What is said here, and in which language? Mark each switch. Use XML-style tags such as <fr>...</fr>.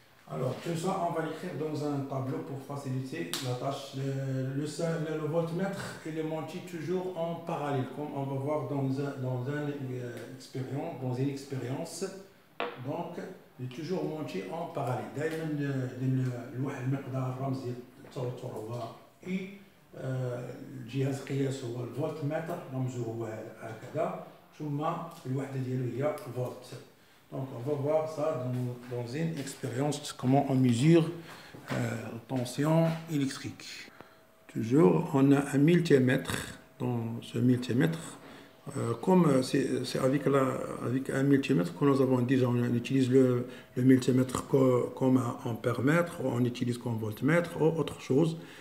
<fr>Alors, tout ça, on va l'écrire dans un tableau pour faciliter la tâche. Le voltmètre, il est monté toujours en parallèle, comme on va voir dans une expérience. Donc, il est toujours monté en parallèle.</fr> <ar>دائما الواحد المقدار الرمزي التوتر هو اي، الجهاز القياس هو الفولتمتر رمزه هو هكذا، ثم الوحده ديالو هي الفولت.</ar> <fr>Donc on va voir ça dans une expérience, comment on mesure la tension électrique. Toujours, on a un multimètre. Dans ce multimètre, comme c'est avec un multimètre que nous avons déjà, on utilise le multimètre comme un ampèremètre, ou on utilise comme voltmètre, ou autre chose.</fr>